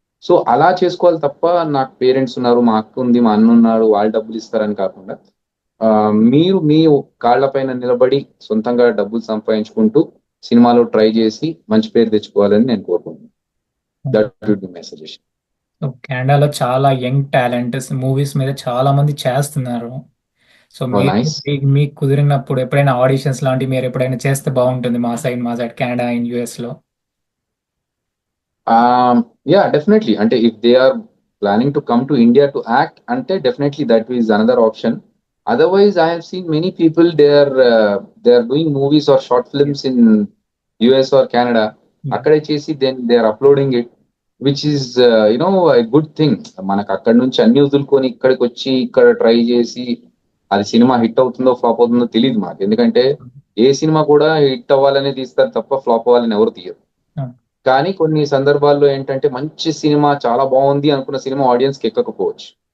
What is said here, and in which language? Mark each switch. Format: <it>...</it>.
<te>So అలా చేసుకోవాలి తప్ప నాకు పేరెంట్స్ ఉన్నారు, మా అక్క ఉంది, మా అన్న ఉన్నాడు, వాళ్ళు డబ్బులు ఇస్తారని కాకుండా మీరు మీ కాళ్ల పైన నిలబడి సొంతంగా డబ్బులు సంపాదించుకుంటూ సినిమాలో ట్రై చేసి మంచి పేరు తెచ్చుకోవాలని నేను కోరుకుంటున్నాను.</te> <en>That would be my suggestion.</en> <te>So కెనడాలో చాలా యంగ్ టాలెంట్ మూవీస్ మీద చాలా మంది చేస్తున్నారు. So</te> <en>Nice.</en> <te>మీకు కుదిరినప్పుడు ఎప్పుడైనా ఆడిషన్స్ లాంటివి మీరు ఎప్పుడైనా చేస్తే బాగుంటుంది మా సైడ్ కెనడా అండ్ యుఎస్ లో.</te> <en>Yeah, definitely. అంటే if they are planning to come to India to act, అంటే definitely that is another option. Otherwise, I have seen many people they are doing movies or short films in US or Canada.</en> <te>అక్కడే చేసి</te> <en>then they are uploading it, which is a good thing.</en> <te>మనకు అక్కడ నుంచి అన్ని వదులుకొని ఇక్కడికి వచ్చి ఇక్కడ ట్రై చేసి అది సినిమా హిట్ అవుతుందో ఫ్లాప్ అవుతుందో తెలియదు మాకు. ఎందుకంటే ఏ సినిమా కూడా హిట్ అవ్వాలనే తీస్తారు తప్ప ఫ్లాప్ అవ్వాలని ఎవరు తీయరు. కానీ కొన్ని సందర్భాల్లో ఏంటంటే మంచి సినిమా చాలా బాగుంది అనుకున్న సినిమా ఆడియన్స్ కి ఎక్కకపోవచ్చు.</te>